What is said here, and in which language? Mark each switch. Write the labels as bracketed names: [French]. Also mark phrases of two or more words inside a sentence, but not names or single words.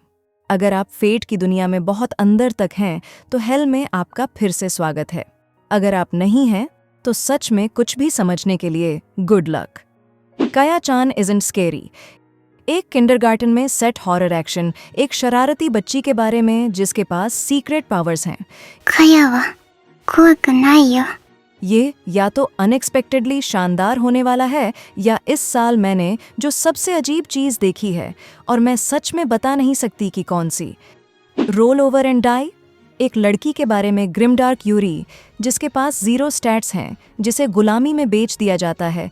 [Hindi] अगर आप फेट की दुनिया में बहुत अंदर तक हैं तो हेल में आपका फिर से स्वागत है। अगर आप नहीं हैं तो सच में कुछ भी समझने के लिए [English] good luck. [Hindi] काया-चान इज़न्ट स्केरी, एक किंडरगार्टन में सेट [English] horror action, [Hindi] एक शरारती बच्ची के बारे में जिसके पास [English] secret powers [Hindi] हैं। [Japanese] かやは怖くないよ。 [Hindi] ये या तो अनएक्सपेक्टेडली शानदार होने वाला है, या इस साल मैंने जो सबसे अजीब चीज़ देखी है, और मैं सच में बता नहीं सकती कि कौन सी। रोल ओवर एंड डाई, एक लड़की के बारे में [English] grimdark yuri, [Hindi] जिसके पास 0 स्टैट्स हैं, जिसे गुलामी में बेच दिया जाता है।